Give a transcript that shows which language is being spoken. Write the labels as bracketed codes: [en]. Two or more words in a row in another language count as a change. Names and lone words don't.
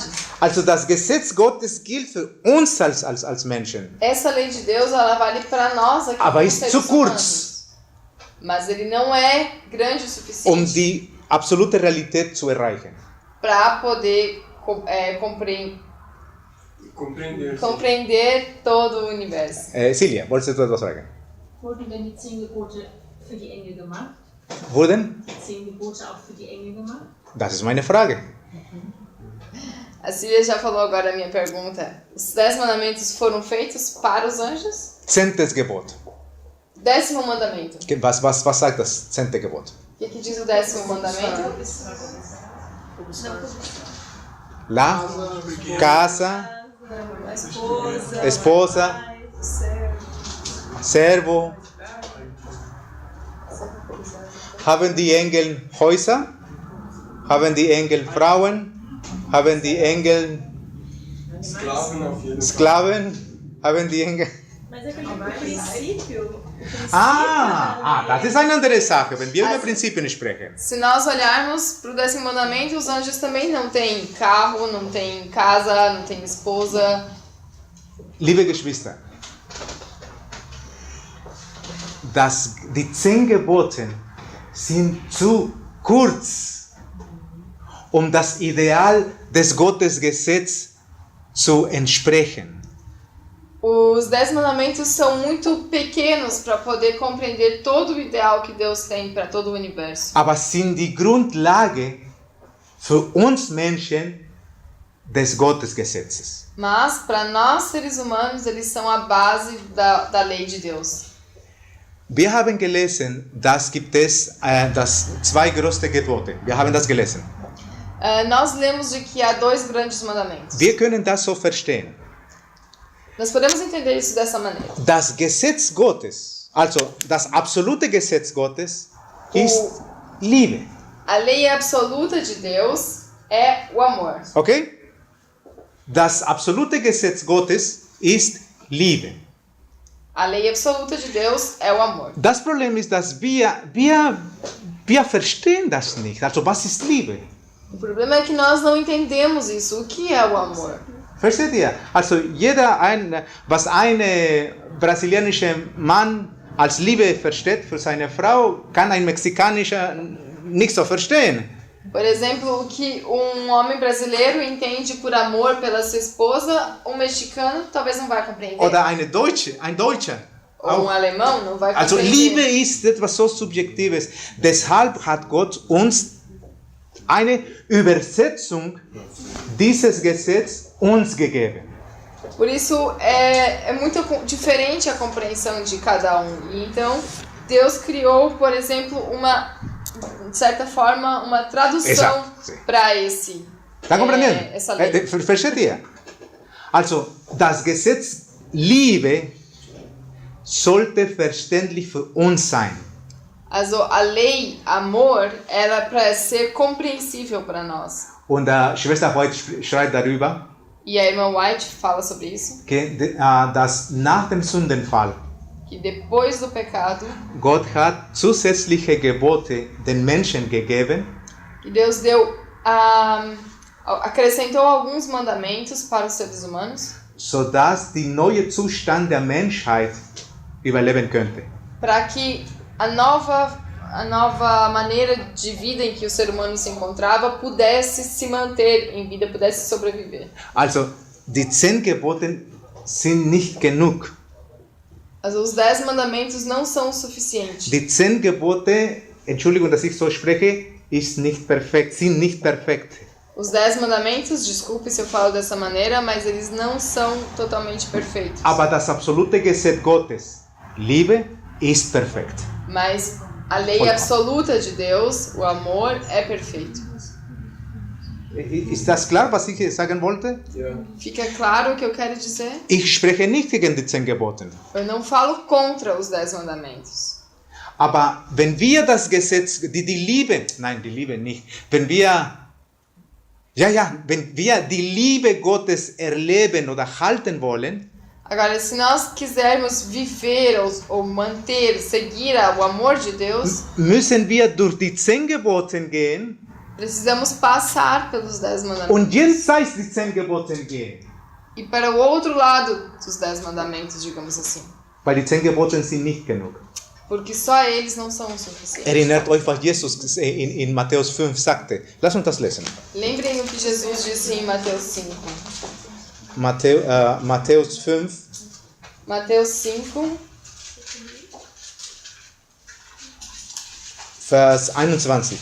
[de] Also das Gesetz Gottes gilt für uns als Menschen. [pt] Essa lei de Deus, ela vale para nós aqui [de] Aber [pt] como [de] ist [pt] seres [de] zu [pt] humanos. [de] kurz, [pt] Mas ele não é grande o suficiente [de] die absolute Realität zu erreichen. [pt] para poder compreender todo o universo. [de] Silja, wolltest du etwas fragen? Wurden denn die 10 Gebote für die Engel gemacht? Wurden? 10 Gebote auch für die Engel gemacht? Das ist meine Frage. [pt] A Sília já falou agora a minha pergunta. Os 10 mandamentos foram feitos para os anjos? [de] 10. Gebot. [pt] 10º mandamento. [de] Was sagt das 10. Gebot? [pt] O que diz o 10º mandamento? La casa, esposa, servo. [de] Haben die Engel Häuser? Haben die Engel Frauen? Haben die Engel Sklaven auf jeden Fall. Sklaven? Haben die Engel... [pt] Mas é que o princípio. [de] Das ist eine andere Sache, wenn wir über Prinzipien sprechen. [pt] Se nós olharmos para o 10º mandamento, os anjos também não têm carro, não têm casa, não têm esposa. [de] Liebe Geschwister, die 10 Gebote sind zu kurz, um das Ideal des Gottesgesetzes zu entsprechen. [pt] Os 10 mandamentos são muito pequenos para poder compreender todo o ideal que Deus tem para todo o universo. [de] Aber sind die Grundlage für uns Menschen des Gottesgesetzes. [pt] Mas, para nós seres humanos, eles são a base da lei de Deus. [de] Wir haben gelesen, das gibt es das 2 größte Gebote. Wir haben das gelesen. [pt] Nós lemos de que há 2 grandes mandamentos. [de] Wir können das so verstehen. [pt] Nós podemos entender isso dessa maneira. [de] Das Gesetz Gottes, also das absolute Gesetz Gottes, ist Liebe. [pt] A lei absoluta de Deus é o amor. Okay? [de] Das absolute Gesetz Gottes ist Liebe. [pt] A lei absoluta de Deus é o amor. [de] Das Problem ist, dass wir verstehen das nicht. Also was ist Liebe? [pt] O problema é que nós não entendemos isso. O que é o amor? [de] Versteht ihr? Also was ein brasilianischer Mann als Liebe versteht für seine Frau, kann ein mexikanischer nicht so verstehen. [pt] Por exemplo, o que um homem brasileiro entende por amor pela sua esposa, um mexicano talvez não vai compreender. [de] Oder ein Deutscher. [pt] Ou um alemão não vai [de] Also [pt] compreender. [de] Liebe ist etwas so Subjektives. Deshalb hat Gott uns eine Übersetzung dieses Gesetzes uns gegeben. [pt] Por isso é muito diferente a compreensão de cada um. E então Deus criou, por exemplo, de certa forma, uma tradução para Está compreendendo? essa lei. [de] Versteht ihr? Also, das Gesetz Liebe sollte verständlich für uns sein. Also, [pt] a lei amor era para ser compreensível para nós. [de] Und Schwester White schreibt darüber, [pt] E a irmã White fala sobre isso, [de] dass nach dem Sündenfall [pt] que depois do pecado, [de] Gott hat zusätzliche Gebote den Menschen gegeben, [pt] que Deus acrescentou alguns mandamentos para os seres humanos, [de] sodass die neue Zustand der Menschheit überleben könnte. [pt] para que a nova maneira de vida em que o ser humano se encontrava pudesse se manter em vida, pudesse sobreviver. [de] Also, die 10 Gebote sind nicht genug. Also, [pt] os 10 mandamentos não são suficientes. [de] Die 10 Gebote, Entschuldigung, dass ich so spreche, sind nicht perfekt. [pt] Os 10 mandamentos, desculpe se eu falo dessa maneira, mas eles não são totalmente perfeitos. [de] Aber das absolute Gesetz Gottes, Liebe, ist perfekt. [pt] Mas a lei absoluta de Deus, o amor, é perfeito. [de] Ist das klar, was ich sagen wollte? Ja. [pt] Fica claro o que eu quero dizer? [de] Ich spreche nicht gegen die 10 Gebote. [pt] Eu não falo contra os 10 mandamentos. [de] Aber wenn wir das Gesetz, die Liebe nicht, wenn wir die Liebe Gottes erleben oder halten wollen, [pt] Agora, se nós quisermos viver ou manter, seguir o amor de Deus, [de] müssen wir durch die 10 Gebote gehen [pt] precisamos passar pelos 10 mandamentos. [de] und jenseits die 10 Gebote gehen. [pt] E para o outro lado dos 10 mandamentos, digamos assim. [de] Weil die 10 Gebote sind nicht genug. [pt] Porque só eles não são o suficiente. [de] Erinnert euch, was Jesus in Matthäus 5 sagte. Lass uns das lesen. [pt] Lembrem o que Jesus disse em Mateus 5. [de] Matthäus 5, [pt] Mateus 5, [de] Vers 21.